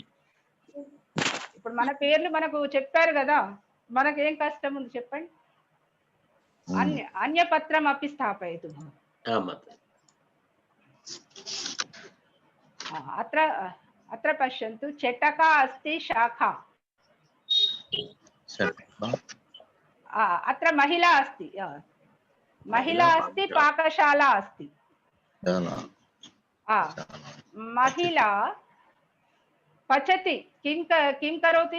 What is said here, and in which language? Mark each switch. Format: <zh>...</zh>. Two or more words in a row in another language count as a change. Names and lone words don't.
<te>ఇప్పుడు మన పేర్లు మనకు చెప్పారు కదా, మనకేం కష్టం ఉంది చెప్పండి?</te> <sa>అన్యపత్రం అపి స్థాపయతు. అత్ర పశ్యంతు, చటకా అస్తి, శాఖా. अत्र महिला अस्ति, पाकशाला अस्ति. महिला पचति, किं करोति?</sa>